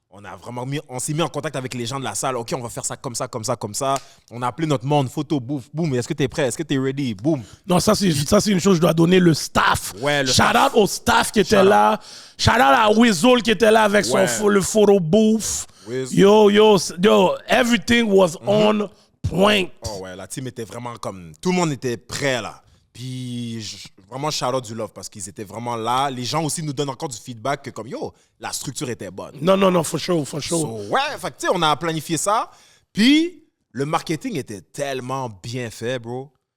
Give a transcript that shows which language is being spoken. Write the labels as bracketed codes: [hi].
[fr] On s'est mis en contact avec les gens de la salle. OK, on va faire ça comme ça. On a appelé notre monde, photo, boum. Est-ce que t'es prêt? Est-ce que t'es ready? Boum. Non, ça c'est une chose que je dois donner le staff. Ouais, le [en] shout [fr] staff. out au staff qui était là. Shout out à Weasel qui était là avec Ouais. le photo booth. Weasel. [en] Yo, everything was on point. [fr] Oh ouais, la team était vraiment comme... Tout le monde était prêt, là. Puis, vraiment, shout out du love parce qu'ils étaient vraiment là. Les gens aussi nous donnent encore du feedback que comme, yo, la structure était bonne. [en] Non, for sure. [fr] So, ouais, fait que tu sais, on a planifié ça. Puis, le marketing était tellement bien fait, bro.